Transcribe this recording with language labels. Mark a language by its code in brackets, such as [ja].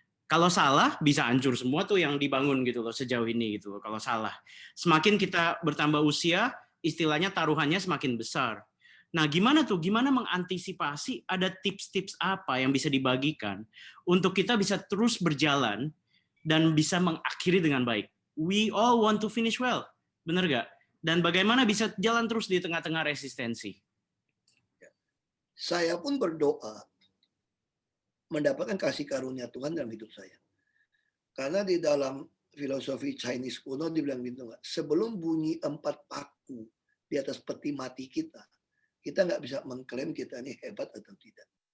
[id] Kalau salah, bisa hancur semua tuh yang dibangun gitu loh sejauh ini gitu loh. Kalau salah, semakin kita bertambah usia, istilahnya taruhannya semakin besar. Nah, gimana mengantisipasi, ada tips-tips apa yang bisa dibagikan untuk kita bisa terus berjalan dan bisa mengakhiri dengan baik. [en] We all want to finish well, [id] bener gak? Dan bagaimana bisa jalan terus di tengah-tengah resistensi? Saya pun berdoa mendapatkan kasih karunia Tuhan dalam hidup saya. Karena di dalam filosofi Chinese kuno dibilang gitu, sebelum bunyi 4 paku di atas peti mati kita nggak bisa mengklaim kita ini hebat atau tidak.